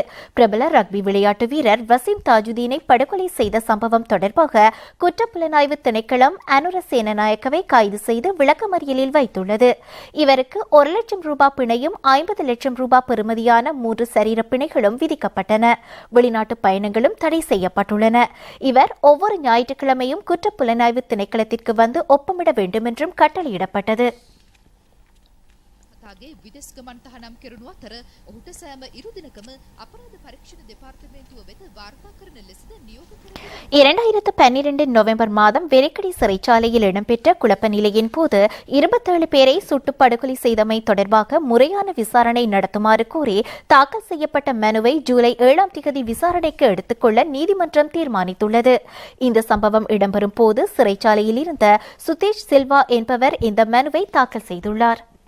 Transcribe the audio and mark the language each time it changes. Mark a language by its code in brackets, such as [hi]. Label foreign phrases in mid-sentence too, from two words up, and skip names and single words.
[ta] பிரபல ரக்பி விளையாட்டு வீரர் வசீம் தாஜுதீனை படுகொலை செய்த சம்பவம் தொடர்பாக குற்றப்புலனாய்வு திணைக்களம் அனுர சேனநாயக்கவை கைது செய்து விளக்கமறியலில் வைத்துள்ளது. இவருக்கு 1 லட்சம் ரூபாய் பிணையும் 50 லட்சம் ரூபாய் பெறுமதியான 3 சரீர பிணைகளும் விதிக்கப்பட்டன. வெளிநாட்டு பயணங்களும் தடை செய்யப்பட்டுள்ளன. இவர் ஒவ்வொரு ஞாயிற்றுக்கிழமையும் குற்றப்புலனாய்வு திணைக்களத்திற்கு வந்து ஒப்பமிட வேண்டும் என்றும் කටලියඩපටද [si] ගේ විදෙස් ගමන් තහනම් කෙරුණු අතර ඔහුට සෑම ඉරු දිනකම අපරාධ පරීක්ෂණ දෙපාර්තමේන්තුව වෙත වාර්තා කරන ලෙසද නියෝග කරගෙන [ta] 2012 நவம்பர் மாதம் வெலிக்கடி சிறைச்சாலையில் இடம்பெற்ற குழப்ப நிலையின் போது 27 பேரை சுட்டு படுகொலை செய்தமை தொடர்பாக முறையான விசாரணை நடத்துமாறு கோரி தாக்கல் செய்யப்பட்ட மனுவை ஜூலை 7 திகதி விசாரணைக்கு எடுத்துக்கொள்ள நீதிமன்றம் தீர்மானித்துள்ளது. இந்த சம்பவம் இடம்பெறும் போது சிறைச்சாலையில் இருந்த சுதேஷ் சில்வா என்பவர் இந்த மனுவை தாக்கல் செய்துள்ளார்.